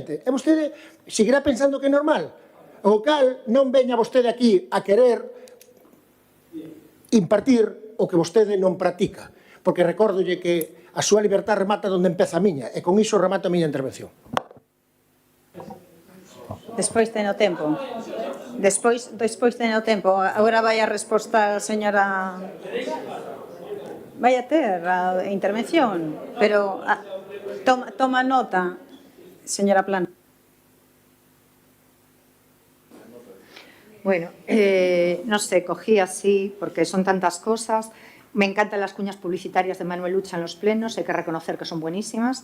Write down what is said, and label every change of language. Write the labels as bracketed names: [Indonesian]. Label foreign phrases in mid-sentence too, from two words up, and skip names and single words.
[Galician] E vostede seguirá pensando que é normal. O cal non veña vostede aquí a querer impartir o que vostede non practica, porque recórdolle que a súa libertad remata onde empeza a miña, e con iso remato a miña intervención. Despois ten o tempo. Despois ten o tempo. Agora vai a resposta a señora... Vai a ter a intervención, pero toma nota, señora Plana. [Spanish] Bueno, no sé, cogí así, porque son tantas cosas. Me encantan las cuñas publicitarias de Manuel Ucha en los plenos, hay que reconocer que son buenísimas.